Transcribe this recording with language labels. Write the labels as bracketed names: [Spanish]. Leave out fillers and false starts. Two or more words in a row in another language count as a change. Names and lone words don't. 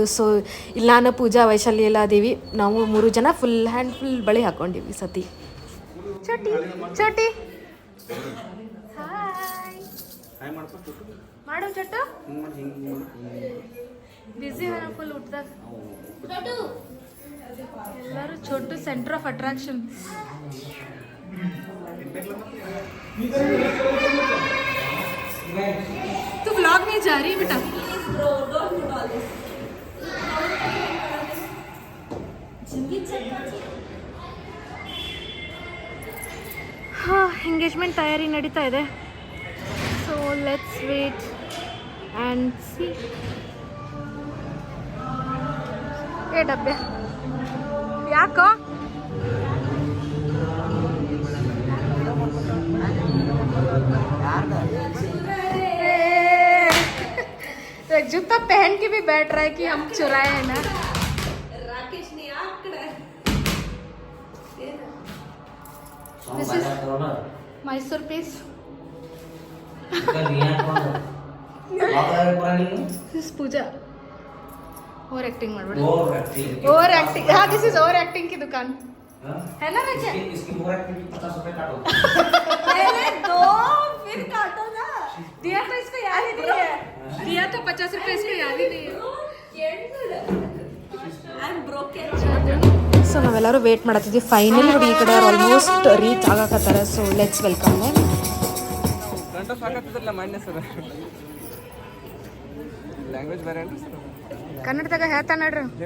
[Kannada] ಸೊ ಇಲ್ಲಿ ನಾನು ಪೂಜಾ ವೈಶಾಲಿ ಎಲ್ಲ ಅದೀವಿ, ನಾವು 3 ಜನ [English] full hand [Kannada] ಫುಲ್ ಬಳಿ ಹಾಕೊಂಡಿವಿ ಸತಿ. [Hindi] छोटी छोटी [Kannada] ಹಾಯ್ ಮಾಡ್ಕೊ ಮಾಡು ಚೋಟು ಹಿಂಗ್ ಮಾಡಿ ಹಿಂಗ್ ಬಿಸಿ ಫುಲ್ ಊಟದಾಗ ಎಲ್ಲರೂ छोटू [English] centre of attraction. [Hindi] तू व्लॉग में जा रही है बेटा? [Kannada] हाँ ಎಂಗೇಜ್ಮೆಂಟ್ ತಯಾರಿ ನಡೀತಾ ಇದೆ. [English] so let's wait and see. [Kannada] ಏ ಡಬ್ಬೆ ಯಾಕೋ [Hindi] जूता पहन के भी बैठ रहा है कि हम चुराए हैं ना. [Kannada] ರಾಕೇಶ್ ನೀ ಆ ಕಡೆ [English] This is Mysore paste. This is पूजा. over acting [Hindi] मार बड़ा. [English] over acting. [Hindi] हाँ [English] this is over acting [Hindi] की दुकान है ना रचा. इसकी [English] over acting [Hindi] 50 रुपए काटो. पहले दो फिर काटो ना. दिया तो इसको याद ही नहीं है. दिया तो 50 रुपए इसको याद ही नहीं है. [Kannada] ಸೊ ನಾವೆಲ್ಲರೂ ವೇಟ್ ಮಾಡತ್ತಿದ್ವಿ. ಫೈನಲಿ ನೋಡಿ ಈ ಕಡೆ [English] almost reach [Kannada] ಆಗಕತ್ತಾರೆ. [English] so let's welcome them. [Kannada] ಗಂಟ ಸಾಕತ್ತಿದ್ರಲ್ಲ ಮಾನ್ಯ ಸರ್, ಲ್ಯಾಂಗ್ವೇಜ್ ಬೇರೆ ಏನ್ರಿ ಸರ್? ಕನ್ನಡದಾಗ ಹೇಳ್ತಾ ನೋಡ್ರಿ.